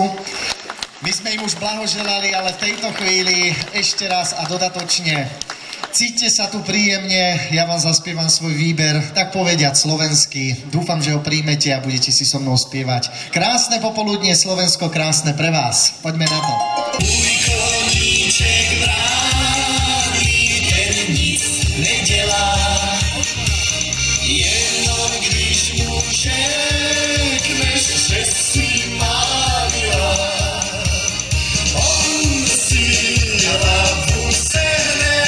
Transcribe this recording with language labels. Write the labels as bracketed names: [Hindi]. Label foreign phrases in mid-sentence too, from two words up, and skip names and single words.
[Slovak] My sme im už blahoželali, ale v tejto chvíli ešte raz a dodatočne cíťte sa tu príjemne, ja vám zaspievam svoj výber, tak povediať slovenský. Dúfam, že ho príjmete a budete si so mnou spievať. Krásne popoludnie, Slovensko, krásne pre vás. Poďme na to. Môj koníček vrávy, [Czech] ten nic nedelá. Jenom když mu řekneš, že si má rád, on si hlavu sehne.